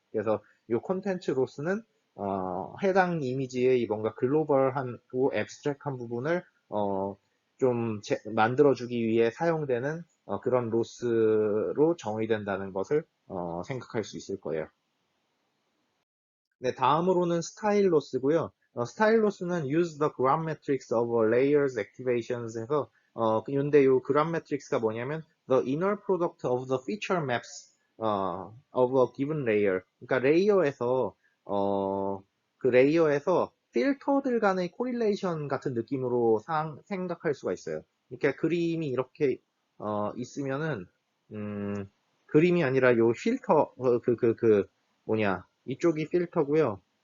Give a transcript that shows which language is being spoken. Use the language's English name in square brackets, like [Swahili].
[Korean] 그래서 이 콘텐츠 로스는 해당 이미지의 뭔가 글로벌하고 앱스트랙한 부분을 좀 만들어주기 위해 사용되는 그런 로스로 정의된다는 것을 생각할 수 있을 거예요. 네, 다음으로는 스타일 로스고요. 스타일 로스는 [English] use the gram matrix of a layers activations [Korean] 해서 근데 이 [English] gram matrix가 [Korean] 뭐냐면 [English] the inner product of the feature maps of a given layer. [Korean] 그러니까 레이어에서 그 레이어에서 필터들 간의 코릴레이션 같은 느낌으로 생각할 수가 있어요. 이렇게 그림이 이렇게 있으면은 음, 그림이 아니라 요 필터 뭐냐 이쪽이 필터고요.